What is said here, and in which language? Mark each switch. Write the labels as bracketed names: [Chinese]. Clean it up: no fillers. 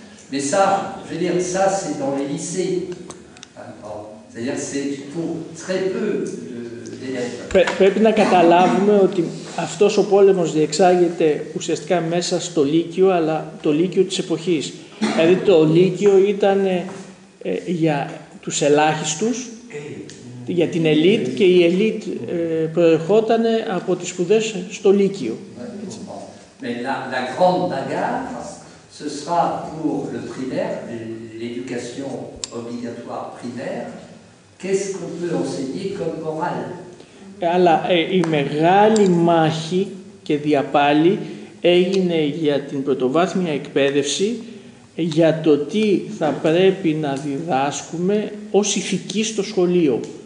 [French] Mais ça, je veux dire, ça c'est dans les lycées. C'est-à-dire c'est pour très peu d'élèves. [Greek] Πρέπει να καταλάβουμε ότι αυτός ο πόλεμος διεξάγεται ουσιαστικά μέσα στο Λύκειο, αλλά το Λύκειο της εποχής. Δηλαδή το Λύκειο ήταν για τους ελάχιστους, για την ελίτ, και η ελίτ προερχόταν από τις σπουδές στο Λύκειο. [French] Mais la grande bagarre, ce sera pour le primaire, l'éducation obligatoire primaire. Qu'est-ce qu'on peut enseigner comme morale? [Greek] Αλλά η μεγάλη μάχη και διαπάλη έγινε για την πρωτοβάθμια εκπαίδευση, για το τι θα πρέπει να διδάσκουμε ως ηθική στο σχολείο.